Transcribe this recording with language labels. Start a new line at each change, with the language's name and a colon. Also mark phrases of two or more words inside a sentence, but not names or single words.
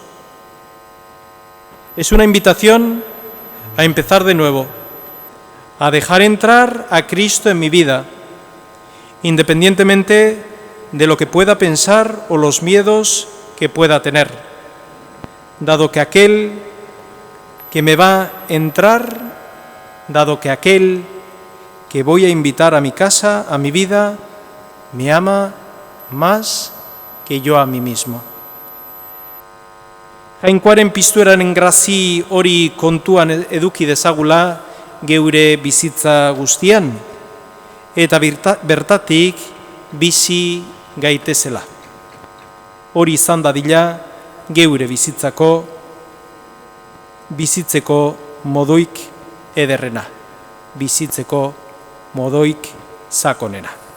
Spanish: Es una invitación a empezar de nuevo, a dejar entrar a Cristo en mi vida, independientemente de lo que pueda pensar o los miedos que pueda tener, dado que aquel que me va a entrar, dado que aquel que voy a invitar a mi casa, a mi vida, me ama más que yo a mí mismo.
Basque: Jainkoaren piztueraren grazi hori kontuan eduki dezagula geure bizitza guztian, eta bertatik bizi gaitezela. Hori izan dadila geure bizitzeko moduik ederrena, bizitzeko moduik sakonena.